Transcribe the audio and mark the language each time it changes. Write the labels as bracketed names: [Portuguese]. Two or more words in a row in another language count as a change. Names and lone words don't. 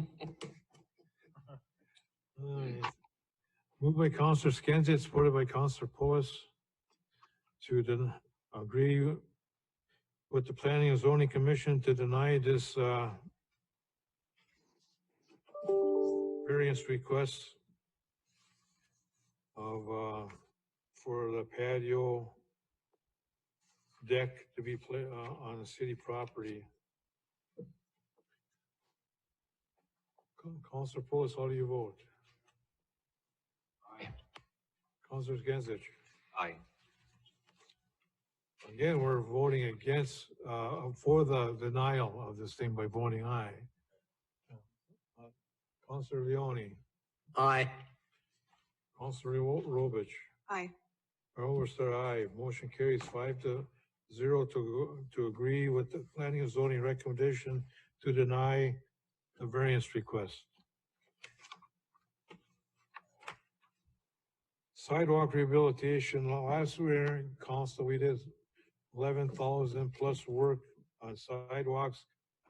[English] Moved by Councilor Skinsich, supported by Councilor Pulis to agree with the Planning and Zoning Commission to deny this variance request of for the patio deck to be on the city property. Councilor Pulis, how do you vote? Aye. Councilor Skinsich? Aye. Again, we're voting against, for the denial of this thing by voting aye. Councilor Leone? Aye. Councilor Robich? Aye. Oberstar, aye. Motion carries 5-0 to agree with the planning and zoning recommendation to deny the variance request. Sidewalk rehabilitation, last year, council, we did 11,000 plus work on sidewalks.